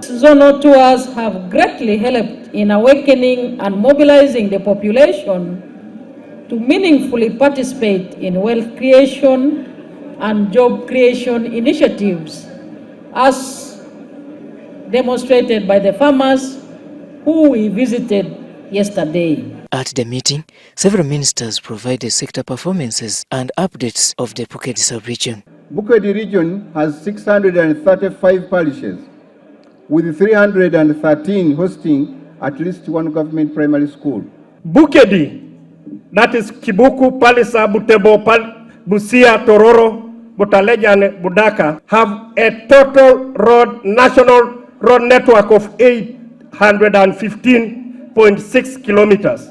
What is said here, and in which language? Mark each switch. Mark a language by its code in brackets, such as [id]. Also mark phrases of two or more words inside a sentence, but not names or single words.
[en] Zonal tours have greatly helped in awakening and mobilizing the population to meaningfully participate in wealth creation and job creation initiatives, as demonstrated by the farmers who we visited yesterday. At the meeting, several ministers provided sector performances and updates of the Bukedi sub-region. Bukedi region has 635 parishes, with 313 hosting at least one government primary school. Bukedi, that is Kibuku, Palisa, Butebo, Busia, Tororo, Butaleja and Budaka, have a total national road network of 815.6 kilometers.